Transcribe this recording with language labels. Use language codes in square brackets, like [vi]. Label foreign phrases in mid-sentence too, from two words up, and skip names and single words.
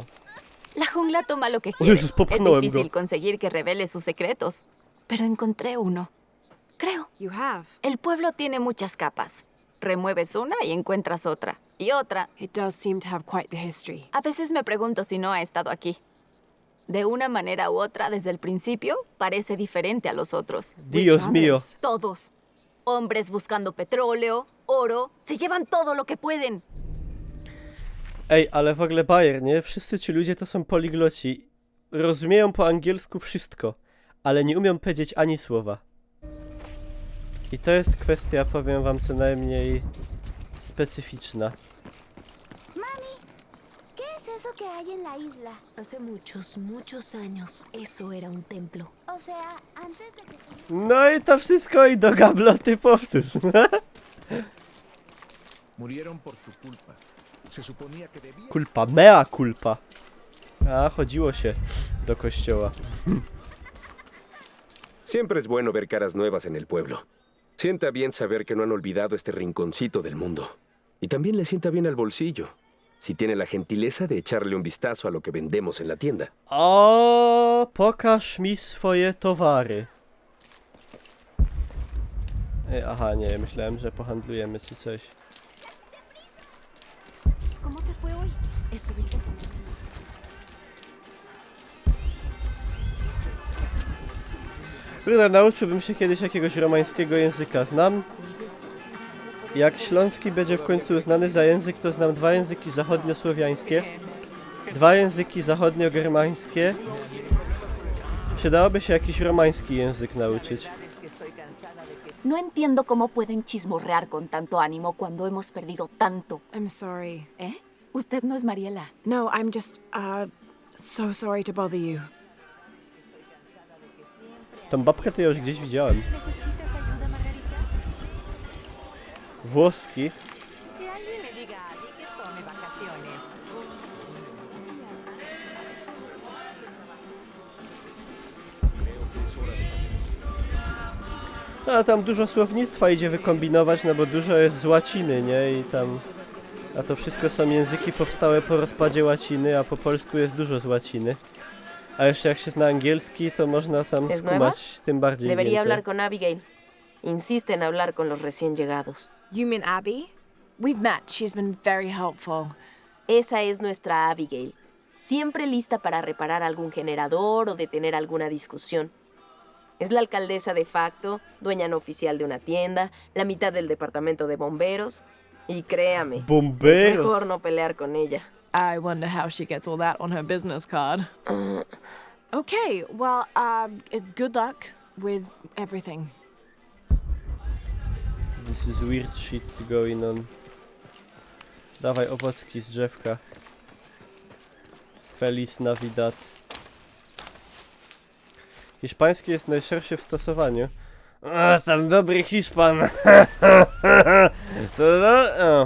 [es] La jungla toma lo que [pl] O [es] quiere. [pl] Jezus, popchnąłem [es] Es [pl] go. [es] difícil conseguir que revele sus secretos, pero encontré uno. Creo. [en] You have. [es] El pueblo tiene muchas capas. Remueves una y encuentras otra. Y otra. [en] It does seem to have quite the history. [es] A veces me pregunto si no ha estado aquí. De una manera u otra, desde el principio, parece diferente a los otros. Dios mío. Todos. Hombres buscando petróleo, oro, se llevan todo lo que pueden. [pl] Ej, ale w ogóle Bayer, nie? Wszyscy ci ludzie to są poligloci. Rozumieją po angielsku wszystko, ale nie umią powiedzieć ani słowa. I to jest kwestia, powiem wam, co najmniej specyficzna. [es] ¿Qué es eso que hay en la isla? Hace muchos años eso era un templo. O sea, antes de que... [pl] No i to wszystko i do gabloty powtórz. [es] Murieron por tu culpa. Se suponía que debías... [la] Culpa, mea culpa. [pl] A, chodziło się do kościoła. [es] Siempre es bueno ver caras nuevas en el pueblo. Sienta bien saber que no han olvidado este rinconcito del mundo. Y también le sienta bien al bolsillo, si tiene la gentileza de echarle un vistazo a lo que vendemos en la tienda. [pl] O, pokaż mi swoje towary. Aha, nie, myślałem, że pohandlujemy czy coś. [es] ¿Cómo te fue hoy? ¿Estuviste con... [pl] Kurde, nauczyłbym się kiedyś jakiegoś romańskiego języka. Znam. Jak śląski będzie w końcu uznany za język, to znam 2 języki zachodniosłowiańskie, 2 języki zachodniogermańskie Przydałoby się jakiś romański język nauczyć. [es] No entiendo cómo pueden chismorrear con tanto ánimo cuando hemos perdido tanto. [en] I'm sorry. [es] ¿Eh? Usted no es Mariela. [en] No, I'm just, so sorry to bother you. [pl] Tą babkę to ja już gdzieś widziałem. Włoski. No, a tam dużo słownictwa idzie wykombinować, no bo dużo jest z łaciny, nie? I tam... A to wszystko są języki powstałe po rozpadzie łaciny, a po polsku jest dużo z łaciny. A jeszcze jak się zna angielski, to można tam skumać tym bardziej [es] Debería [pl] więcej. [es] hablar con Abigail. Insiste en hablar con los recién llegados. [en] You mean Abby? We've met. She's been very helpful. [es] Esa es nuestra Abigail. Siempre lista para reparar algún generador o detener alguna discusión. Es la alcaldesa de facto, dueña no oficial de una tienda, la mitad del departamento de bomberos. Y créame, Bomberos. es mejor no pelear con ella. [en] I wonder how she gets all that on her business card. Okay, well, good luck with everything. This is weird shit going on. [pl] Dawaj owocki z drzewka. [es] Feliz Navidad. [pl] Hiszpański jest najszerszy w stosowaniu. A, tam dobry Hiszpan. O.